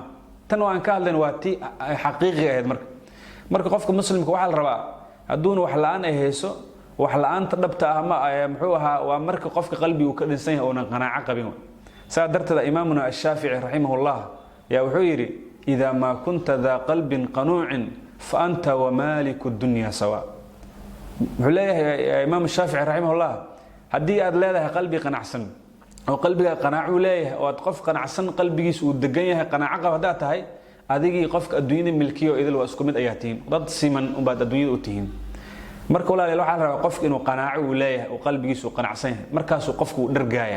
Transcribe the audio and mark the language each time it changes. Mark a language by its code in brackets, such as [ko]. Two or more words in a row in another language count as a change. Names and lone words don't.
[so] tan waan ka hadlayn waa tii xaqiiqiga ahayd. marka qofka muslimka waxa la rabaa haduuna wax la'aan ay hayso wax la'aanta dhabta ah ma muxuu ahaa waa marka qofka qalbigu ka dhinsan yahay oo aan qanaaco qabin. saa darteed imaamuna ash-Shaafi'i rahimahullah yaa wuxuu yiri [ar] إذا ما كنت ذا قلب قنوع فأنت ومالك الدنيا سواء. [so] wuxuu leeyahay imaam ash-Shaafi'i rahimahullah hadii aad leedahay qalbi qanacsan oo qalbiga qanaaco leeyahay oo aad qof qanacsan qalbigiisa uu degan yahay qanaaco qab hadaa tahay adigii qofka adduunyada milkiyo idil waa isku mid ayaa tihiin dad siman u baad adduunyada u tihiin. marka walaalayaal waxa la rabaa qofka inuu qanaaco uu leeyahay oo qalbigiisa uu qanacsan yahay markaas uu qofku dhargaaya.